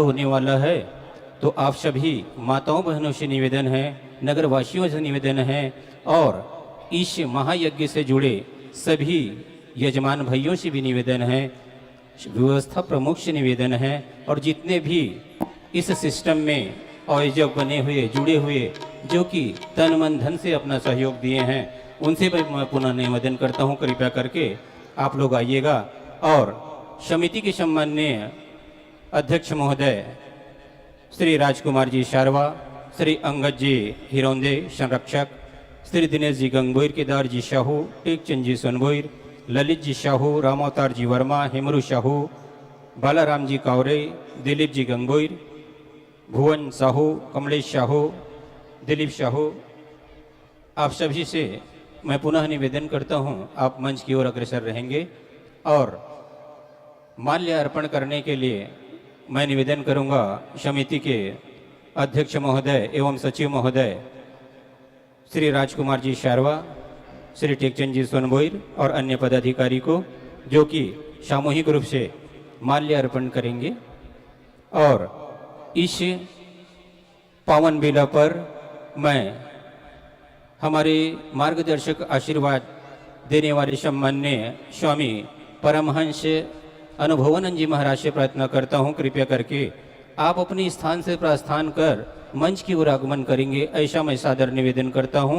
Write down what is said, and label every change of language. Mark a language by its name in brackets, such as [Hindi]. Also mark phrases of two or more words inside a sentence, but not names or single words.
[Hindi] होने वाला है, तो आप सभी माताओं बहनों से निवेदन है, नगरवासियों से निवेदन है और इस महायज्ञ से जुड़े सभी यजमान भाइयों से भी निवेदन है, व्यवस्था प्रमुख से निवेदन है और जितने भी इस सिस्टम में आयोजक बने हुए जुड़े हुए जो कि तन मन धन से अपना सहयोग दिए हैं उनसे भी मैं पुनः निवेदन करता हूं कृपया करके आप लोग आइएगा। और समिति के सम्माननीय अध्यक्ष महोदय श्री राजकुमार जी शारवा, श्री अंगद जी हिरौंदे संरक्षक, श्री दिनेश जी गंगोईर, केदार जी शाहू, टेकचंद जी सोनभोईर, ललित जी शाहू, रामावतार जी वर्मा, हेमरू शाहू, बालाराम जी कावरे, दिलीप जी गंगोईर, भुवन साहू, कमलेश शाहू, दिलीप शाहू, आप सभी से मैं पुनः निवेदन करता हूं आप मंच की ओर अग्रसर रहेंगे। और माल्य अर्पण करने के लिए मैं निवेदन करूंगा समिति के अध्यक्ष महोदय एवं सचिव महोदय श्री राजकुमार जी शारवा, श्री टेकचंद जी सोनभोईर और अन्य पदाधिकारी को जो कि सामूहिक रूप से माल्य अर्पण करेंगे। और इस पावन बेला पर मैं हमारे मार्गदर्शक आशीर्वाद देने वाले सम्माननीय स्वामी परमहंस अनुभवानंद जी महाराज से प्रार्थना करता हूँ, कृपया करके आप अपने स्थान से प्रस्थान कर मंच की ओर आगमन करेंगे, ऐसा मैं सादर निवेदन करता हूँ।